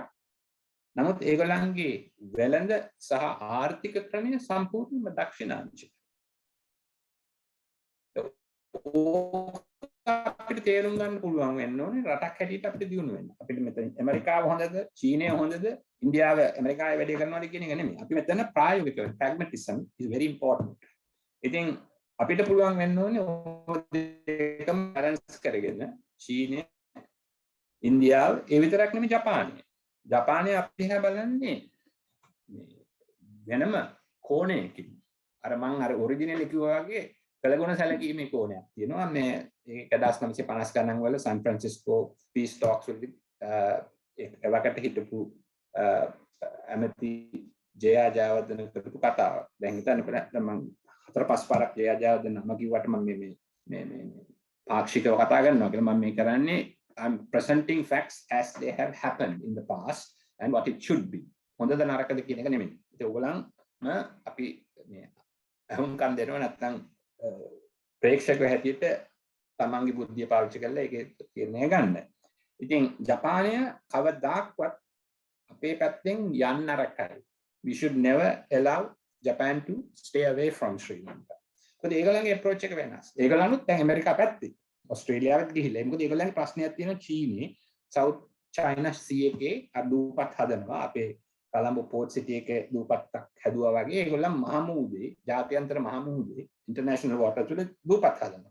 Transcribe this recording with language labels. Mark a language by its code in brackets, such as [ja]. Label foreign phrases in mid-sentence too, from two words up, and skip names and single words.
[si] නමුත් ඒගොල්ලන්ගේ වෙළඳ සහ ආර්ථික ක්‍රමය සම්පූර්ණයෙන්ම දක්ෂිණාංශික. අපිට තේරුම් ගන්න පුළුවන් වෙන්න ඕනේ රටක් හැටියට අපිට දියුණු වෙන්න. අපිට මෙතන ඇමරිකාව හොඳද, චීනය හොඳද, ඉන්දියාව ඇමරිකාවේ වැඩි කරනවාද කියන එක නෙමෙයි. අපි මෙතන ප්‍රායෝගිකව [en] pragmatism is very important. [si] ඉතින් අපිට පුළුවන් වෙන්න ඕනේ ඕකම බැලන්ස් කරගෙන චීනය, ඉන්දියාව, ඒ විතරක් නෙමෙයි ජපානය. ජපානය අපි දිහා බලන්නේ වෙනම කෝණයකින්. අර මං අර ඔරිජිනල් කිව්වා වගේ කළගුණ සැලකීමේ කෝණයක් තියෙනවා. මේ 1950 ගණන් වල සන් ෆ්‍රැන්සිස්කෝ පීස් ටොක්ස් වලදී එවකට හිටපු ඇමති ජයා ජයවර්ධන කරපු කතාව. දැන් හිතන්න මම 4-5 පාරක් ජයා ජයවර්ධන නම කිව්වට මම මේ පාක්ෂිකව කතා කරනවා කියලා මම මේ කරන්නේ [en] I'm presenting facts as they have happened in the past and what it should be. [si] හොඳද නරකද කියන එක නෙමෙයි. ඒක ඕගොල්ලන් අපි මේ අහුම්කම් දෙනවා නැත්නම් ප්‍රේක්ෂක හැටියට තමන්ගේ බුද්ධිය පාවිච්චි කරලා ඒකේ තීරණය ගන්න. ඉතින් ජපානය කවදාක්වත් අපේ පැත්තෙන් යන්න අරකයි. [en] We should never allow Japan to stay away from Sri Lanka. [si] මොකද ඒගොල්ලන්ගේ approach එක වෙනස්. ඒගොල්ලන්ුත් දැන් ඇමරිකා පැත්තේ. ඔස්ට්‍රේලියාවට ගිහිල්ලා. මොකද ඒගොල්ලන්ගේ ප්‍රශ්නයක් තියෙනවා චීනේ South China Sea එකේ අඩුපත් හදනවා. අපේ කොළඹ පෝට් සිටි එකේ දූපත්තක් හැදුවා වගේ ඒගොල්ලන් මහමුහුදේ ජාත්‍යන්තර මහමුහුදේ [en] international water [si] වල දූපත් හදනවා.